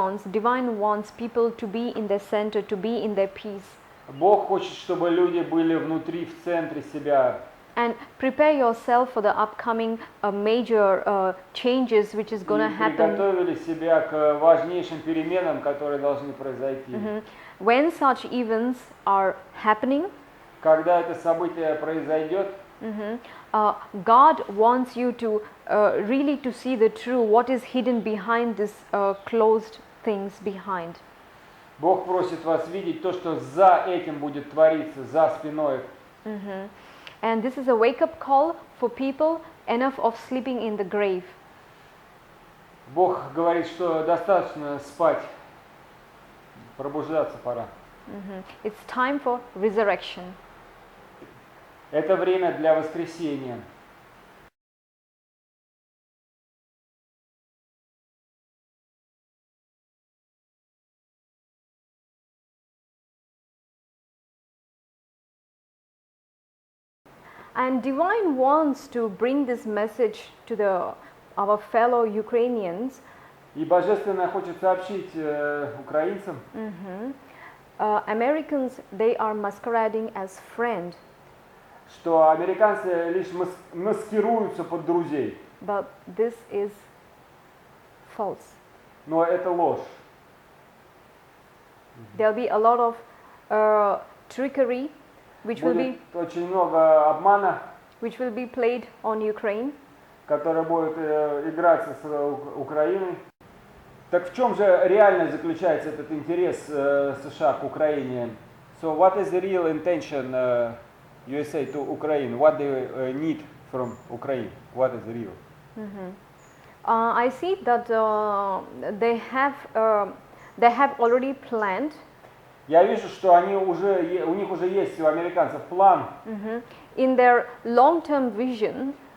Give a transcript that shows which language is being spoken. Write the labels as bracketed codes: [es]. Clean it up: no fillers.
[en] Divine wants people to be in their center, to be in their peace. [ru] Бог хочет, чтобы люди были внутри, в центре себя. [en] And prepare yourself for the upcoming major changes which is going to happen. [ru] Приготовили себя к важнейшим переменам, которые должны произойти. [en] When such events are happening, [ru] когда это событие произойдет, [en] God wants you to really to see the true, what is hidden behind this closed things behind. [ru] Бог просит вас видеть то, что за этим будет твориться, за спиной. [en] And this is a wake-up call for people enough of sleeping in the grave. [ru] Бог говорит, что достаточно спать, пробуждаться пора. [en] It's time for resurrection. [ru] Это время для воскресения. [en] And Divine wants to bring this message to our fellow Ukrainians. [ru] И Божественное хочет сообщить украинцам. [en] Americans, they are masquerading as friend. [ru] Что американцы лишь маскируются под друзей. [en] But this is false. [ru] Но это ложь. [en] There'll be a lot of trickery, which will be [ru] очень много обмана, [en] which will be played on Ukraine, [ru] который будет играться с Украиной. Так в чем же реально заключается этот интерес США к Украине? [en] So what is the real intention USA to Ukraine? What they need from Ukraine? What is real? I see that they have already planned. [ru] Я вижу, что у них уже есть у американцев план. [en] In their long-term vision.